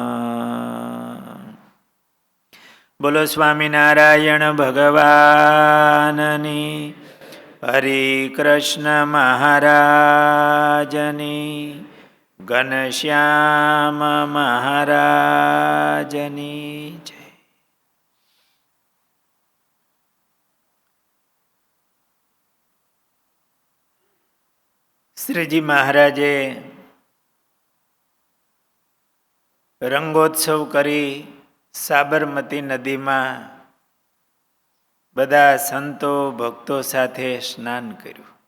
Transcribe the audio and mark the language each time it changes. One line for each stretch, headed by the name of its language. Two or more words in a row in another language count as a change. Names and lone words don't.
Gujarati: બોલો સ્વામિનારાયણ ભગવાનની, હરે કૃષ્ણ મહારાજની, ઘનશ્યામ મહારાજની જય। શ્રીજી મહારાજે રંગોત્સવ કરી સાબરમતી નદીમાં બધા સંતો ભક્તો સાથે સ્નાન કર્યું.